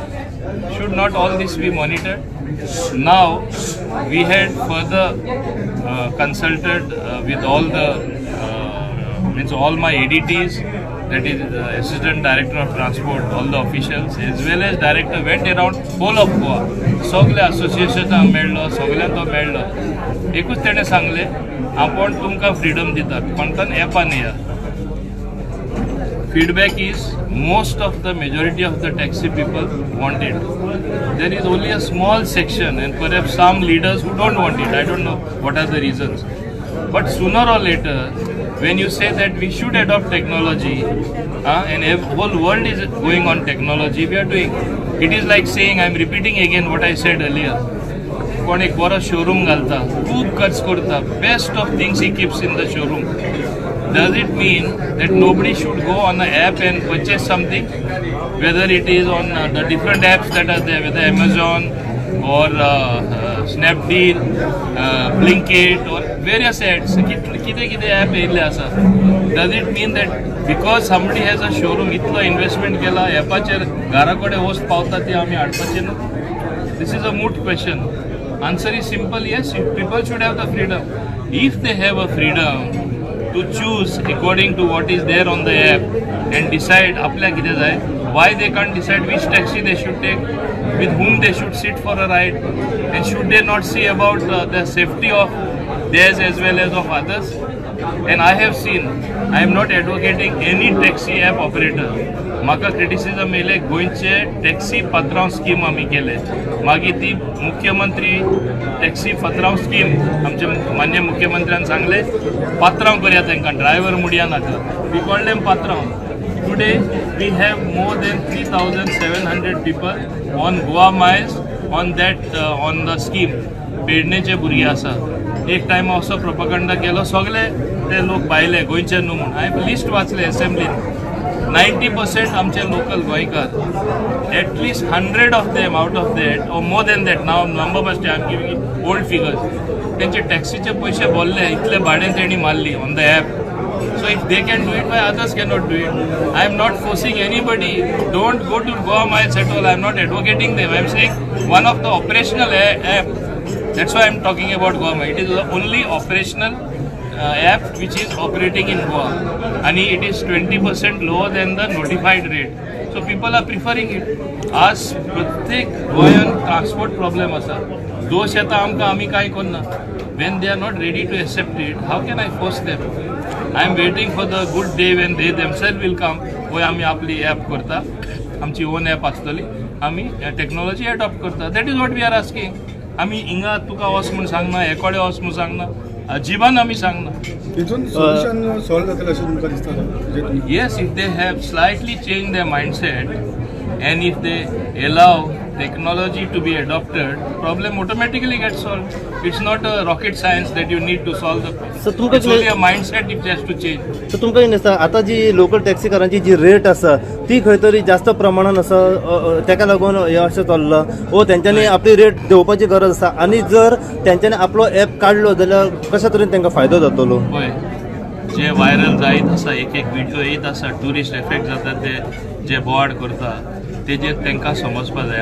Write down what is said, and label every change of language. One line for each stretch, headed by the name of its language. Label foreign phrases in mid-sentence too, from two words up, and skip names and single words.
English: Should not all this be monitored? Now we had further consulted with all the all my ADTs, that is Assistant Director of Transport, all the officials as well as Director went around whole of Goa.
Konkani: सगळे असोसिएशनाक मेळ्ळो, सगळ्यांक तो मेळ्ळो. एकूच तेणें सांगलें आपण तुमकां फ्रीडम दितात पण तान एपान येया.
English: Feedback is most of the majority of the taxi people want it. There is only a small section and perhaps some leaders who don't want it. I don't know what are the reasons. But sooner or later, when you say that we should adopt technology and the whole world is going on technology, we are doing. It is like saying, I am repeating again what I said earlier.
Konkani: कोण एक बरो शोरूम घालता, खूब खर्च करता,
English: best of things he keeps in the showroom. Does it mean that nobody should go on an app and purchase something? Whether it is on the different apps that are there, whether Amazon or Snapdeal, Blinkit or various apps,
Konkani: किती app येयले आसा.
English: Does it mean that because somebody has a showroom,
Konkani: इतलो investment केला, ॲपाचेर घरा कडेन वस्त पावता ती आमी हाडपाचें न्हू?
English: This is a moot question. Answer is simple, yes, people should have the freedom. If they have a freedom to choose according to what is there on the app and decide
Konkani: आपल्या कितें जाय,
English: why they can't decide which taxi they should take, with whom they should sit for a ride, and should they not see about the safety of theirs as well as of others? And I have seen, I am not advocating any taxi app operator.
Konkani: म्हाका क्रिटिसिजम येयले गोंयचे टॅक्सी पात्रांव स्कीम आमी केले, मागीर ती मुख्यमंत्री टॅक्सी पात्रांव स्कीम आमचे मान्य मुख्यमंत्र्यान सांगले पात्रांव करया तांकां, ड्रायव्हर मुडया नाका.
English: We called them पात्रांव. Today we have more than 3,700 people on Goa Miles on that on the scheme.
Konkani: पेडणेचे भुरगे आसा. एक टायमा असो प्रोपगंडा केलो, सगळे ते लोक भायले गोंयचे न्हू म्हूण. हांवें लिस्ट वाचले असेंब्लीन. 90% आमचे लोकल गोंयकार.
English: एटलीस्ट 100 of them out of that or more than that, now number must I am giving old figures,
Konkani: त्यांचे टॅक्सीचे पैसे बोलले, इतले भाडे तेणी मारली
English: on the app. So if they can do it, why others cannot do it? I am not forcing anybody. Don't go to Goa Miles at all. I am not advocating them. I am saying one of the operational app. That's why I am talking about Goa Miles. It is the only operational app which is operating in Goa, and it is 20% lower than the notified rate. So people are preferring it.
Konkani: आज प्रत्येक गोंयान
English: transport problem
Konkani: आसा. दोश येता आमकां, आमी कांय करना.
English: When they are not ready to accept it, how can I force them? I am waiting for the good day when they themselves will come.
Konkani: होय आमी आपली ॲप करता, आमची
English: own app
Konkani: आसतली, आमी
English: technology adopt
Konkani: करता.
English: That is what we are asking.
Konkani: आमी हिंगा तुका वच म्हूण सांगना, एकोडे वच म्हूण सांगना, अजिबान आमी सांगना.
English: Yes, if they have slightly changed their mindset and if they allow technology to be adopted, problem automatically gets solved. It's not a rocket science that you need to solve the problem. So it's only a mindset it has to change.
Konkani: So तुमकां कितें दिसता, आतां जी लोकल टॅक्सीकारांची जी रेट आसा ती खंय तरी जास्त प्रमाणान आसा, ताका लागून हे अशें चल्लां, वो तेंच्यांनी आपली रेट देंवोवपाची गरज आसा. आनी जर तेंच्यांनी आपलो ॲप काडलो जाल्यार कशा तरेन तांकां फायदो जातलो? जे व्हायरल जायत आसा, एक व्हिडिओ येत आसा,
English: tourist effect
Konkani: जाता ते जे बोवाड करता तेजेर तांकां समजपा जाय.